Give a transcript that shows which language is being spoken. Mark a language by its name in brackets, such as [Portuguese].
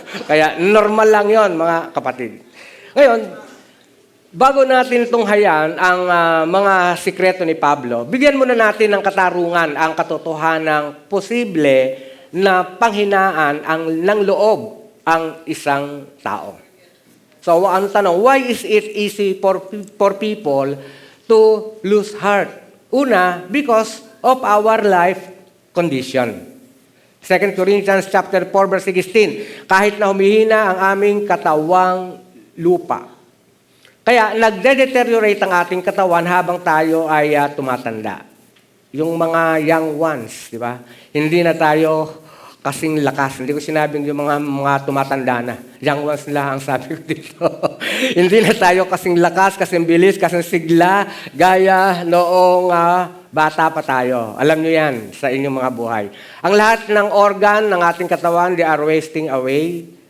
[Filipino] Kaya normal lang yon, mga kapatid. Ngayon, bago natin tunghayan ang mga sikreto ni Pablo, bigyan muna natin ng katarungan ang katotohanang posible na panghinaan ng loob ang isang tao. [English] So, [Filipino] ang tanong, [English] why is it easy for people to lose heart? [Filipino] Una, [English] because of our life condition. [Filipino] 2 Corinthians chapter 4, verse 16, kahit na humihina ang aming katawang lupa. Kaya nagde-deteriorate ang ating katawan habang tayo ay tumatanda. Yung mga young ones, di ba? Hindi na tayo kasing lakas. Hindi ko sinabing yung mga tumatanda na. Young ones lang ang sabi ko dito. Hindi na tayo kasing lakas, kasing bilis, kasing sigla, gaya noong bata pa tayo. Alam nyo yan sa inyong mga buhay. Ang lahat ng organ ng ating katawan, [English] they are wasting away.